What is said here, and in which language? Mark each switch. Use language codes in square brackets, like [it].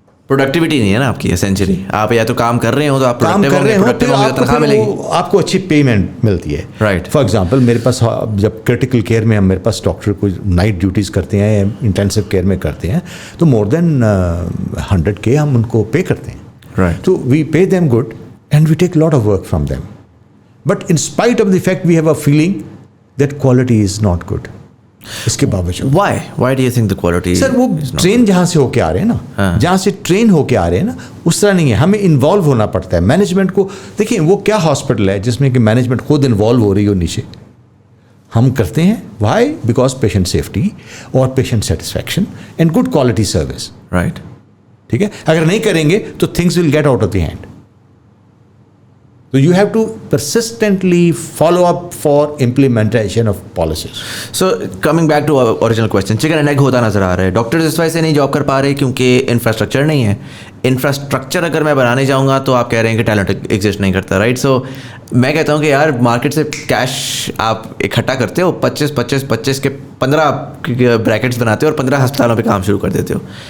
[hi] Productivity नहीं है ना आपकी एसेंशियली. आप या तो काम कर रहे हो तो आप काम कर रहे हो, फिर तनख्वाह मिलेगी, आपको अच्छी पेमेंट मिलती है. [en] Right. [hi] फॉर एग्जांपल मेरे पास जब क्रिटिकल केयर में मेरे पास डॉक्टर को नाइट ड्यूटीज़ करते हैं, इंटेंसिव केयर में करते हैं, तो [en] more than 100K [hi] हम उनको पे करते हैं. [en] Right. [hi] तो [en] We pay them good and we take a lot of work from them. But in spite of the fact, we have a feeling that quality is not good. [hi] इसके बावजूद [en] Why do you think the quality? [hi] Sir वो train जहाँ से होके आ रहे हैं ना, जहाँ से ट्रेन होके आ रहे हैं ना, उस तरह नहीं है. हमें इन्वॉल्व होना पड़ता है मैनेजमेंट को. देखिए वो क्या हॉस्पिटल है जिसमें कि मैनेजमेंट खुद इन्वॉल्व हो रही हो नीचे. हम करते हैं. [en] Why? Because patient safety और patient satisfaction and good quality service. Right. [hi] ठीक है. अगर नहीं करेंगे तो [en] Things will get out of the hand. So you have to persistently follow up for implementation of policies. So coming back to our original question, chicken and egg [hi] होता नजर आ रहा है. डॉक्टर्स इस वजह से नहीं जॉब कर पा रहे क्योंकि इंफ्रास्ट्रक्चर नहीं है. इंफ्रास्ट्रक्चर अगर मैं बनाने जाऊँगा तो आप कह रहे हैं कि टैलेंट एग्जिस्ट नहीं करता, राइट? सो मैं कहता हूँ कि यार मार्केट से कैश आप इकट्ठा करते हो, 25 के 15 ब्रैकेट्स बनाते हो और 15 अस्पतालों पे काम शुरू कर देते हो.